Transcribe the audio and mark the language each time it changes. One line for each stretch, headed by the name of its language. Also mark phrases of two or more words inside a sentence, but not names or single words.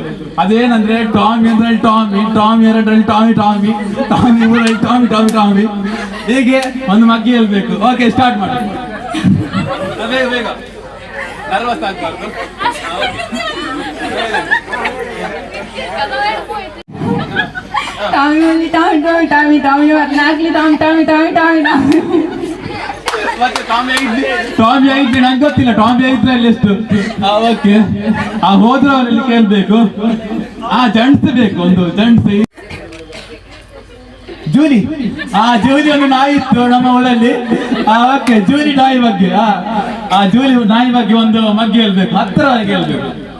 Kannada: ಅದೇನಂದ್ರೆ ಟಾಮಿ ಅಂದ್ರೆ ಟಾಮಿ, ಟಾಮಿ ಎರಡರಲ್ಲಿ ಟಾಮಿ ಟಾಮಿ, ಟಾಮಿ ಮೂರಲ್ಲಿ ಟಾಮಿ ಟಾಮಿ ಟಾಮಿ, ಹೀಗೆ ಒಂದು ಮಗ್ಗಿ ಹೇಳ್ಬೇಕು. ಓಕೆ, ಸ್ಟಾರ್ಟ್ ಮಾಡಿ, ಬೇಗ ಬೇಗ, ನರ್ವಸ್ ಆಗ್ಬಾರ್ದು. ಟಾಮಿ ಓನ್ಲಿ ಟಾಮಿ ಟಾಮಿ ಟಾಮಿ ಟಾಮಿ ನಾಲ್ಕಲಿ ಟಾಮಿ ಟಾಮಿ ಟಾಮಿ ಟಾಮಿ ಟಾಮಿ. ಟಾಮಿ ಆಗಿದ್ರೆ ನಂಗೆ ಗೊತ್ತಿಲ್ಲ, ಟಾಮಿ ಆಗಿದ್ರೆ ಅಲ್ಲಿ ಎಷ್ಟು. ಓಕೆ, ಹೋದ್ರೆ ಅವರಲ್ಲಿ ಕೇಳ್ಬೇಕು. ಜಂಟ್ಸ್ ಬೇಕು, ಒಂದು ಜಂಟ್ಸ್. ಜೂಲಿ, ಜೂಲಿ ಒಂದು ನಾಯಿ ಇತ್ತು ನಮ್ಮ ಊರಲ್ಲಿ. ಓಕೆ, ಜೂಲಿ ನಾಯಿ ಬಗ್ಗೆ, ಜೂಲಿ ನಾಯಿ ಬಗ್ಗೆ ಒಂದು ಮಗ್ಗಿ ಹೇಳ್ಬೇಕು, ಹತ್ತಿರವರೆಗೆ ಹೇಳ್ಬೇಕು.